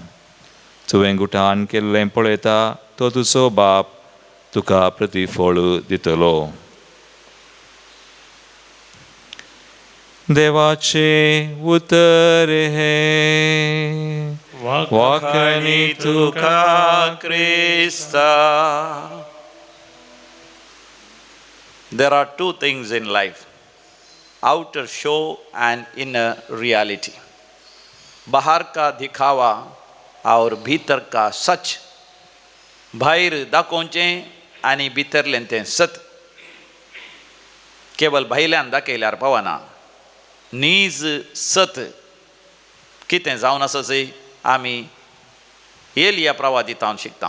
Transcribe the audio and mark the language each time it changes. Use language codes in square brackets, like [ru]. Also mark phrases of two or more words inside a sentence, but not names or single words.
[kok] तुवें गुटान केल्लें पळयता तो तुजो बाप तुका प्रतिफळ दितलो. देवाचे उतर हे वाखाणी तुका क्रिस्ता. [en] There are two things in life, outer show and inner reality. [hi] बाहर का दिखावा और भीतर का सच. [kok] भायर दाखोवचें आनी भितरलें तें सत. केवळ भायल्यान दाखयल्यार पावना. नीज सत कितें जावन आसा चंय आमी एलिया प्रवादितावन शिकता.